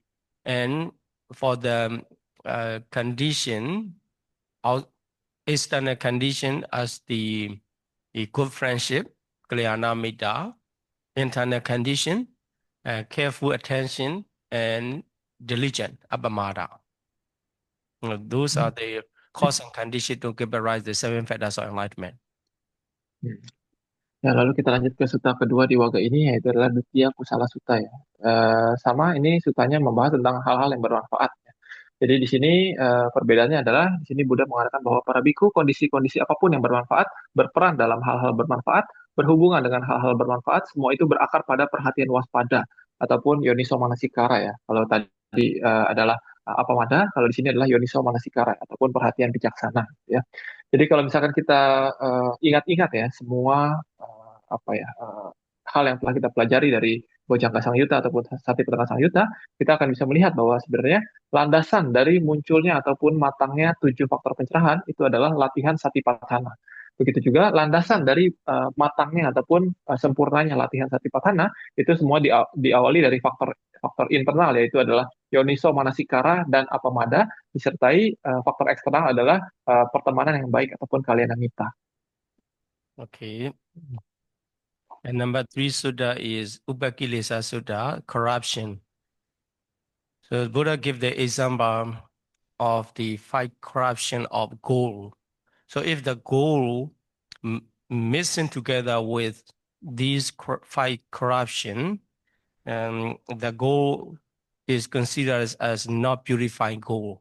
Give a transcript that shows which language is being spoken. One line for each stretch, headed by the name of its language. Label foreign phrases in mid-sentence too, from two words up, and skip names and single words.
English: And for the condition, out external condition as the good friendship,
Pali: Kalyana Metta,
English: internal condition, careful attention, and diligent, Abhamada. Those are the cause and condition to give a rise the seven factors of enlightenment.
Indonesian: Ya, lalu kita lanjut ke sutta kedua di Waga ini, yaitu adalah Duttiya Kusala Sutta ya. Sama ini sutanya membahas tentang hal-hal yang bermanfaat. Ya. Jadi di sini perbedaannya adalah di sini Buddha mengatakan bahwa para biku kondisi-kondisi apapun yang bermanfaat berperan dalam hal-hal bermanfaat, berhubungan dengan hal-hal bermanfaat, semua itu berakar pada perhatian waspada ataupun
Pali: yoniso manasikara
Indonesian: ya. Kalau tadi adalah apamada, kalau di sini adalah
Pali: yoniso manasikara
Indonesian: ataupun perhatian bijaksana ya. Jadi kalau misalkan kita ingat-ingat ya semua apa ya hal yang telah kita pelajari dari Bojjhanga Samyutta ataupun Satipatthana Samyutta, kita akan bisa melihat bahwa sebenarnya landasan dari munculnya ataupun matangnya 7 faktor pencerahan itu adalah latihan Satipatthana. Begitu juga landasan dari matangnya ataupun sempurnanya latihan Satipatthana itu semua diawali dari faktor faktor internal yaitu adalah
Pali: Yoniso Manasikara
Indonesian: dan Apamada disertai faktor eksternal adalah pertemanan yang baik ataupun kalyanamitta.
English: Okay. And number 3 Sutta is Upakilesa Sutta, corruption. So Buddha give the example of the 5 corruption of gold. So if the gold mixing together with these 5 corruption, the gold is considered as not purified gold.